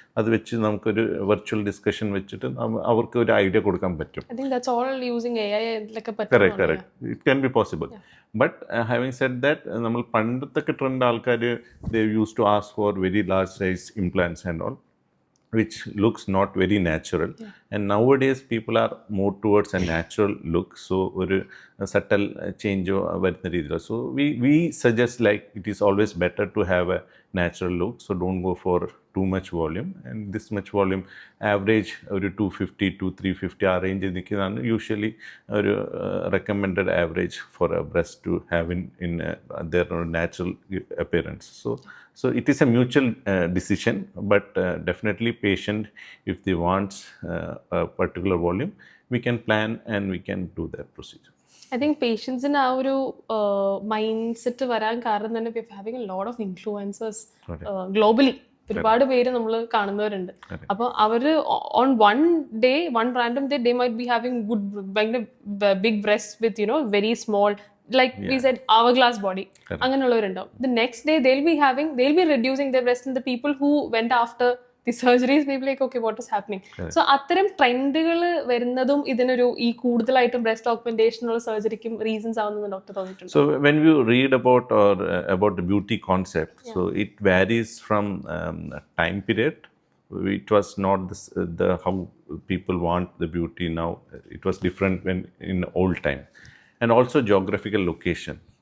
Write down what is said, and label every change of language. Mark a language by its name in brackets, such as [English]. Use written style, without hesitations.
[Malayalam] അത് വെച്ച് നമുക്കൊരു വെർച്വൽ ഡിസ്കഷൻ വെച്ചിട്ട് അവർക്ക് ഒരു ഐഡിയ കൊടുക്കാൻ പറ്റും. [English] Correct correct, it can be possible. But having said that, [Malayalam] നമ്മൾ പണ്ടത്തൊക്കെ ട്രെൻഡ് ആൾക്കാർ [English] They use to ask for very large size implants and all, which looks not very natural. And nowadays people are more towards a natural look, so [Malayalam] ഒരു subtle change വരുന്ന രീതിയിൽ. [English] So we suggest like it is always better to have a natural look, so don't go for too much volume. And this much volume average [Malayalam] ഒരു 250 to 350 ആ റേഞ്ചിൽ നിൽക്കുന്നതാണ് usually ഒരു [English] recommended average for a breast to have in their natural appearance. So it is a mutual decision, but definitely patient, if they want a particular volume, we can plan and we can do that procedure. [Malayalam] I think പേഷ്യൻസിന് ആ ഒരു mind set വരാൻ കാരണം തന്നെ [English] We having a lot of influencers globally. [Malayalam] ഒരുപാട് പേര് നമ്മൾ കാണുന്നവരുണ്ട്. അപ്പോൾ അവര് [English] On one random day might be having ഭയങ്കര big breast with very small, like we said, hourglass body. [Malayalam] അങ്ങനെയുള്ളവരുണ്ടാവും. [English] The next day they'll be reducing their breast, and the people who went after the surgeries may be like, okay, what is happening? [Malayalam] So അത്തരം ട്രെൻഡുകൾ വരുന്നതും ഇതിനൊരു ഈ കൂടുതലായിട്ടും breast augmentation ഉള്ള സർജറിക്കും reasons ആവുന്നത് doctor തോന്നിയിട്ടുണ്ട്. [English] So when you read about the beauty concept, so it varies from time period. It was not the how people want the beauty now. It was different when in old time. And also geographical location.